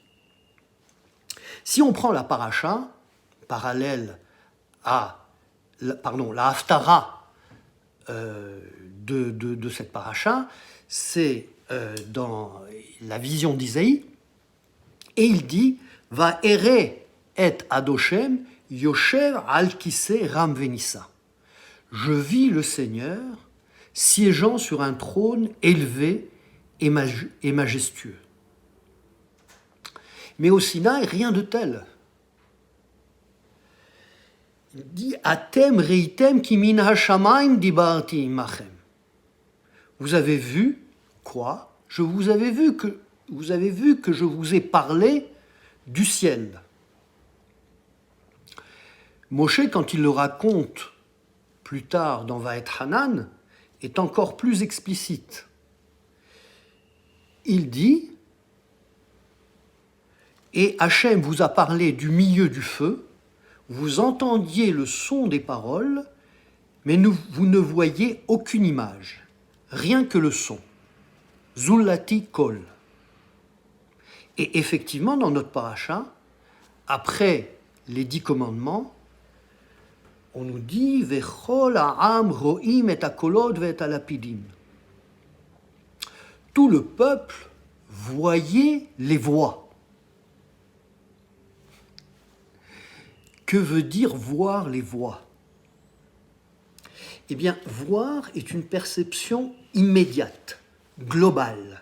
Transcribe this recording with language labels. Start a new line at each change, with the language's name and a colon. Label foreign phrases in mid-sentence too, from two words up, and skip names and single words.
French: Si on prend la paracha, parallèle à la Haftara de cette paracha, c'est dans la vision d'Isaïe, et il dit «
Hebrew: ואראה את אדושם יושב על כסא רם ונשא
French: » Je vis le Seigneur siégeant sur un trône élevé et majestueux. Mais au Sinaï, rien de tel. Il dit
Hebrew: אתם ראיתם כי מן השמים דברתי עמכם.
French: Vous avez vu quoi ? Vous avez vu que je vous ai parlé du ciel. Moshe, quand il le raconte plus tard dans Vaet Hanan, est encore plus explicite. Il dit Et Hachem vous a parlé du milieu du feu, vous entendiez le son des paroles, mais vous ne voyez aucune image, rien que le son.
Hebrew: זולתי קול.
French: Et effectivement, dans notre paracha, après les 10 commandements, on nous dit
Hebrew: וכל העם רואים את הקולות ואת הלפידים.
French: Tout le peuple voyait les voix. Que veut dire voir les voix ? Eh bien, voir est une perception immédiate, globale.